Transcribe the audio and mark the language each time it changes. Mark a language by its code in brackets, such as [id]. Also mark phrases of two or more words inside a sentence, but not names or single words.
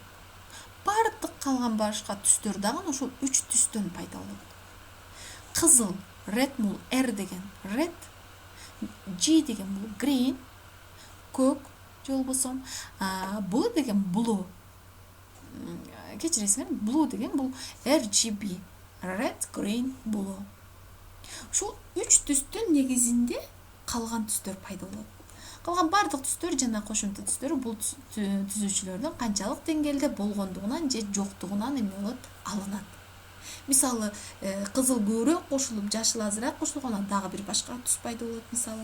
[ky] Бардык калган башка түстөр дагы ошол 3 түстөн пайда болот. Кызыл, red бул R деген red, G деген бул green, көк же болбосо blue деген blue. Кечиресиңер, blue деген бул RGB. [en] Red, green, blue. [ky] Ушул 3 түстүн негизинде калган түстөр пайда болот. Калган бардык түстөр жана кошумча түстөр бул түзүүчүлөрдүн канчалык деңгээлде болгондугунан же жоктугунан эме болот, алынат. Мисалы, кызыл көбүрөөк кошулуп, жашыл азыраак кошулганда дагы бир башка түс пайда болот, мисалы.